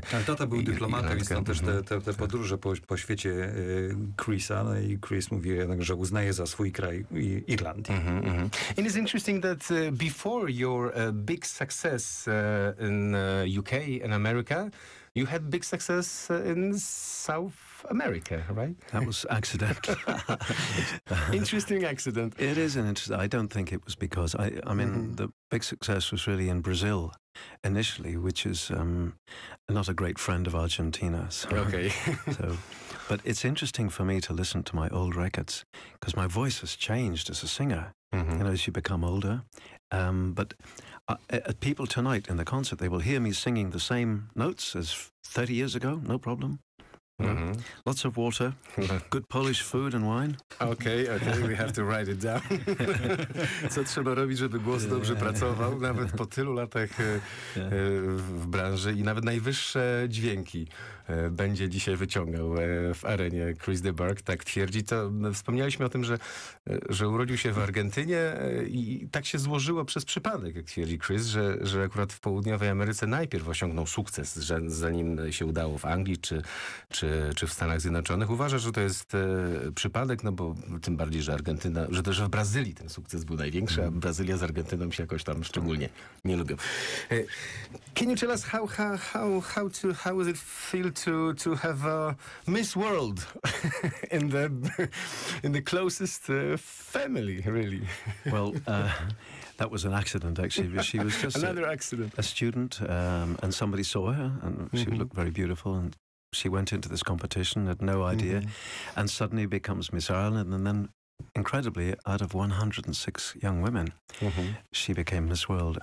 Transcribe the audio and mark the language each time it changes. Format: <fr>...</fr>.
<pl>Tak, tata był dyplomatą i stąd też te podróże po świecie Chrisa. No i Chris mówi jednak, że uznaje za swój kraj Irlandię.</pl> <en>And it's interesting that before your big success in UK and America, you had big success in South America, right? That was accidental. Interesting accident. It is an interesting. I don't think it was because I mean the big success was really in Brazil initially, which is not a great friend of Argentina. So, okay. But it's interesting for me to listen to my old records because my voice has changed as a singer. As you become older. But people tonight in the concert, they will hear me singing the same notes as 30 years ago, no problem. Lots of water, good Polish food and wine. Okay, we have to write it down.</en> <pl>Co trzeba robić, żeby głos dobrze pracował, nawet po tylu latach w branży i nawet najwyższe dźwięki będzie dzisiaj wyciągał w arenie Chris de Burgh, tak twierdzi. To wspomnieliśmy o tym, że urodził się w Argentynie i tak się złożyło przez przypadek, jak twierdzi Chris, że akurat w południowej Ameryce najpierw osiągnął sukces, zanim się udało w Anglii czy w Stanach Zjednoczonych. Uważa, że to jest przypadek, no bo tym bardziej, że Argentyna, że w Brazylii ten sukces był największy, a Brazylia z Argentyną się jakoś tam szczególnie nie lubią.</pl> <en>Can you tell us how does it feel to have Miss World in the closest family, really? Well, that was an accident, actually. She was just another accident. A student, and somebody saw her, and she looked very beautiful, and she went into this competition, had no idea, and suddenly becomes Miss Ireland, and then, incredibly, out of 106 young women, she became Miss World.</en>